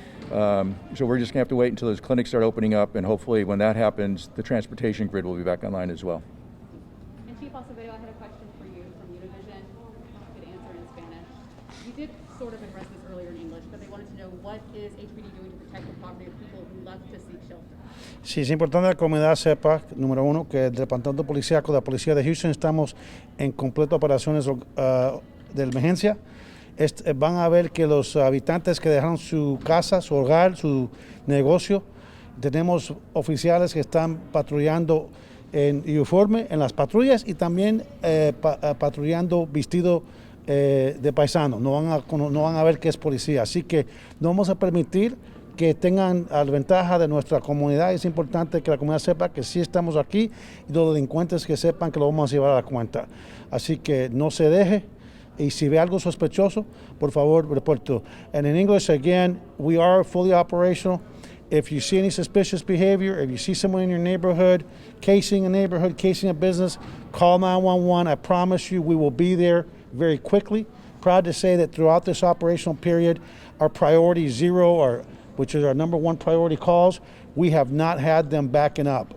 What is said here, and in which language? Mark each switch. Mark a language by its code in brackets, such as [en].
[en] So we're just going to have to wait until those clinics start opening up, and hopefully when that happens, the transportation grid will be back online as well. And Chief Acevedo, I had a question for you from Univision. You could answer in Spanish. You did sort of address this earlier in English, but they wanted to know what is HPD doing to protect the property of people who left to seek shelter? [es] Sí, es importante que la comunidad sepa, número uno, que el Departamento Policíaco de la Policía de Houston estamos en completo operaciones de emergencia. Van a ver que los habitantes que dejaron su casa, su hogar, su negocio, tenemos oficiales que están patrullando en uniforme en las patrullas y también patrullando vestido de paisano. No van a ver que es policía. Así que no vamos a permitir que tengan la ventaja de nuestra comunidad. Es importante que la comunidad sepa que sí estamos aquí y los delincuentes que sepan que lo vamos a llevar a la cuenta. Así que no se deje, y si ve algo sospechoso, por favor, reporte. [en] And in English, again, we are fully operational. If you see any suspicious behavior, if you see someone in your neighborhood, casing a neighborhood, casing a business, call 911. I promise you we will be there very quickly. Proud to say that throughout this operational period, our priority 0, which is our number one priority calls, we have not had them backing up.